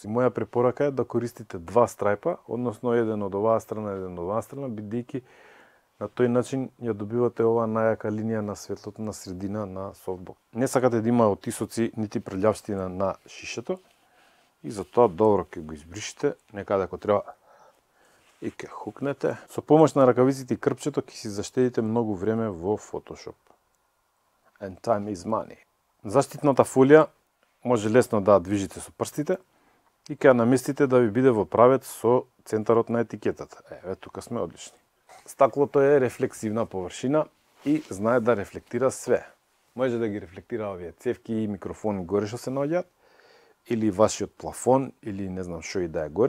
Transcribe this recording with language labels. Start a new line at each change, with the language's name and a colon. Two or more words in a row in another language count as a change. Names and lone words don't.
Macedonian: И моја препорака е да користите два страјпа, односно еден од оваа страна, еден од оваа страна, бидејќи на тој начин ја добивате оваа најака линија на светлото на средина на софтбокс. Не сакате да има отисоци нити прљавштина на шишето и затоа добро ќе го избришите некаде ако треба и ќе хукнете. Со помош на ракавиците и крпчето ќе си заштедите многу време во Photoshop.
English: And time is money.
Macedonian: Заштитната фолија може лесно да ја движите со прстите и ќе ја наместите да ви биде во правец со центарот на етикетата. Еве, тука сме одлични. Стаклото е рефлексивна површина и знае да рефлектира све. Може да ги рефлектира овие цевки и микрофони горе што се наоѓаат, или вашиот плафон, или не знам што и да е горе.